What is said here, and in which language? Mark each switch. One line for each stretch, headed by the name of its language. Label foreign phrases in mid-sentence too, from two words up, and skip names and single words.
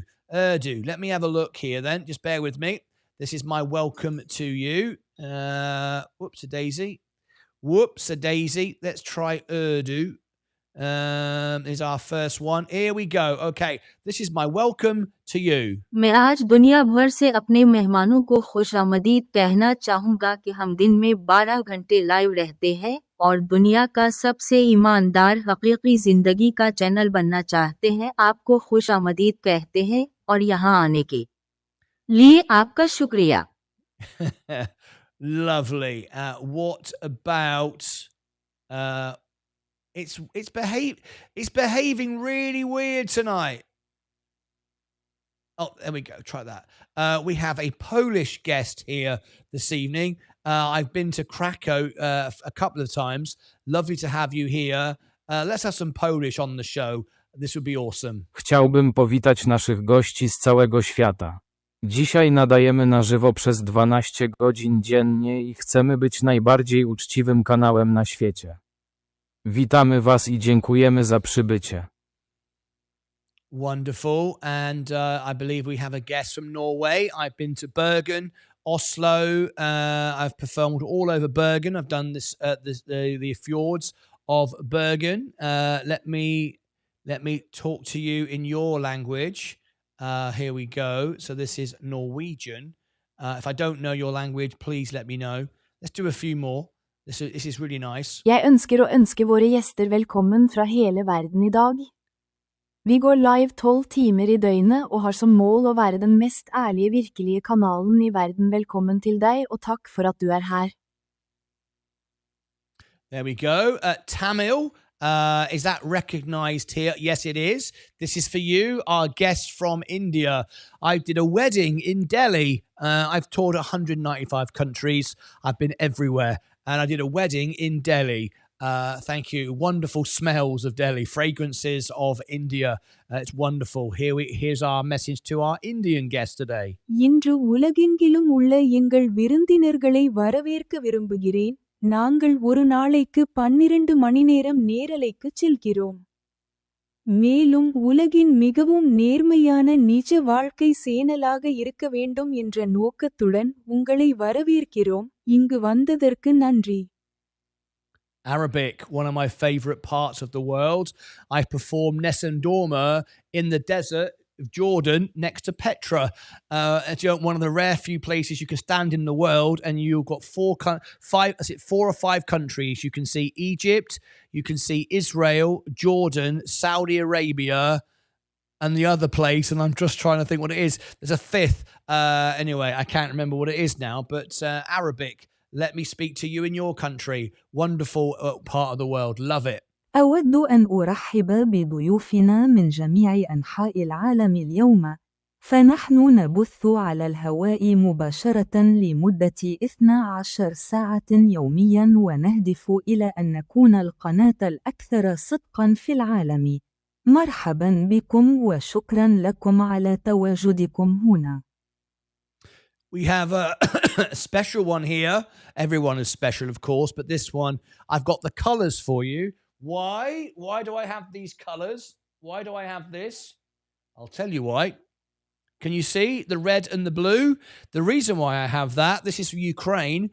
English: Let me have a look here then. Just bear with me. This is my welcome to you. Whoops-a-daisy. Let's try Urdu. Is our first one. Here we go. Okay, this is my welcome to you.
Urdu: میں آج دنیا بھر سے اپنے مہمانوں کو خوش آمدید کہنا چاہوں گا کہ ہم دن میں 12 گھنٹے لائیو رہتے ہیں اور دنیا کا سب سے ایماندار حقیقی زندگی کا چینل بننا چاہتے ہیں. آپ کو خوش آمدید کہتے ہیں اور یہاں آنے کے لیے آپ کا شکریہ.
English: Lovely. What about it's behaving really weird tonight. Oh, there we go. Try that. We have a Polish guest here this evening. I've been to Krakow a couple of times. Lovely to have you here. Let's have some Polish on the show. This would be awesome.
Polish: Chciałbym powitać naszych gości z całego świata. Dzisiaj nadajemy na żywo przez 12 godzin dziennie i chcemy być najbardziej uczciwym kanałem na świecie. Witamy Was i dziękujemy za przybycie.
English: Wonderful. And I believe we have a guest from Norway. I've been to Bergen, Oslo. I've performed all over Bergen. I've done the fjords of Bergen. Let me talk to you in your language. Here we go. So this is Norwegian. If I don't know your language, please let me know. Let's do a few more. This is really nice.
Norwegian: Jeg ønsker å ønske våre gjester velkommen fra hele verden i dag. Vi går live 12 timer i døgnet og har som mål å være den mest ærlige virkelige kanalen i verden. Velkommen til deg og takk for at du er her.
English: There we go. Tamil. Is that recognized here? Yes, it is. This is for you, our guest from India. I did a wedding in Delhi. I've toured 195 countries. I've been everywhere. And I did a wedding in Delhi. Thank you. Wonderful smells of Delhi, fragrances of India. It's wonderful. Here's our message to our Indian guest today.
Tamil: இன்று உலகெங்கிலும் உள்ள எங்கள் விருந்தினர்களை வரவேற்க விரும்புகிறேன். நாங்கள் ஒரு நாளைக்கு 12 மணி நேரம் நேரலைக்குச் செல்கிறோம். மேலும் உலகின் மிகவும் நேர்மையான நிஜ வாழ்க்கை சேனலாக இருக்க வேண்டும் என்ற நோக்கத்துடன் உங்களை வரவேற்கிறோம். இங்கு வந்ததற்கு நன்றி.
English: Arabic, one of my favorite parts of the world. I've performed Nessun Dorma in the desert of Jordan next to Petra. It's one of the rare few places you can stand in the world, and you've got four or five countries. You can see Egypt, you can see Israel, Jordan, Saudi Arabia, and the other place, and I'm just trying to think what it is. There's a fifth. Anyway, I can't remember what it is now, but Arabic. Let me speak to you in your country. Wonderful part of the world. Love it.
Arabic: أود أن أرحب بضيوفنا من جميع أنحاء العالم اليوم. فنحن نبث على الهواء مباشرة لمدة 12 ساعة يوميا ونهدف إلى أن نكون القناة الأكثر صدقا في العالم. مرحبا بكم وشكرا لكم على تواجدكم هنا.
English: We have a special one here. Everyone is special, of course, but this one, I've got the colors for you. Why? Why do I have these colors? Why do I have this? I'll tell you why. Can you see the red and the blue? The reason why I have that, this is for Ukraine.